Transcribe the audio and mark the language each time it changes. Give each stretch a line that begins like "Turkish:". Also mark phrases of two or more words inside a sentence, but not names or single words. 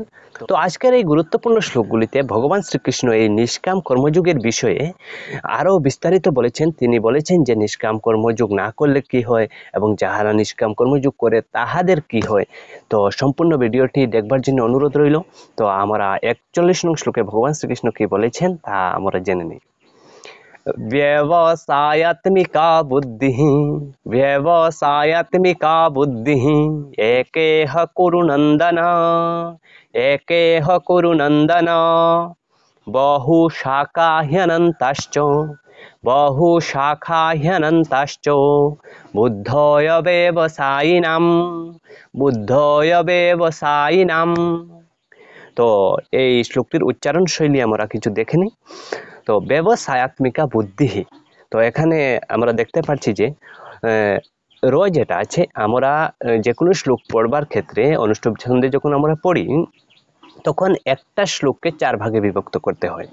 Bangla: তো আজকের এই গুরুত্বপূর্ণ শ্লোকগুলিতে ভগবান শ্রীকৃষ্ণ এই নিষ্কাম কর্মযুগের বিষয়ে আরও বিস্তারিত বলেছেন। তিনি বলেছেন যে নিষ্কাম কর্মযোগ না করলে কি হয় এবং যাহারা নিষ্কাম কর্মযোগ করে তাহাদের কি হয়। তো সম্পূর্ণ ভিডিওটি দেখবার জন্য অনুরোধ রইল। তো আমরা 41 নং শ্লোকে ভগবান শ্রীকৃষ্ণ কি বলেছেন তা আমরা জেনে নিই।
Sanskrit: व्यवसायत्मिका बुद्धिः व्यवसायत्मिका बुद्धिः एकेह कुरु नन्दन एकेह कुरु नन्दन बहुशाखाह्यनन्ताश्च बुद्धय व्यवसायिनां।
Bangla: তো এই শ্লোকটির উচ্চারণ শৈলী আমরা কিছু দেখে নিই। তো ব্যবসায়াত্মিকা বুদ্ধি, তো এখানে আমরা দেখতে পাচ্ছি যে র যেটা আছে, আমরা যে কোনো শ্লোক পড়বার ক্ষেত্রে অনুষ্ঠুপ ছন্দে যখন আমরা পড়ি তখন একটা শ্লোককে 4 ভাগে বিভক্ত করতে হয়।